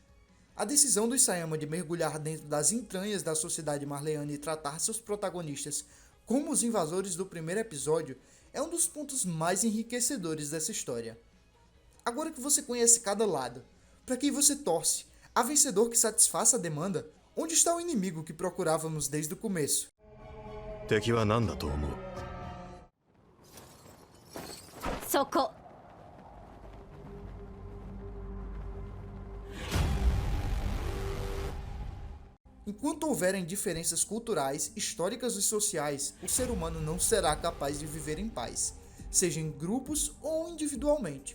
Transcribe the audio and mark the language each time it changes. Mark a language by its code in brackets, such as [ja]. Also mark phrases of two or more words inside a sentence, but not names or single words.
[pt] A decisão dos Sayama de mergulhar dentro das entranhas da sociedade marleana e tratar seus protagonistas como os invasores do primeiro episódio é um dos pontos mais enriquecedores dessa história. Agora que você conhece cada lado, para quem você torce, há vencedor que satisfaça a demanda? Onde está o inimigo que procurávamos desde o começo? [ja] 敵は何だと思う? そこ。 [pt] Enquanto houverem diferenças culturais, históricas e sociais, o ser humano não será capaz de viver em paz, seja em grupos ou individualmente.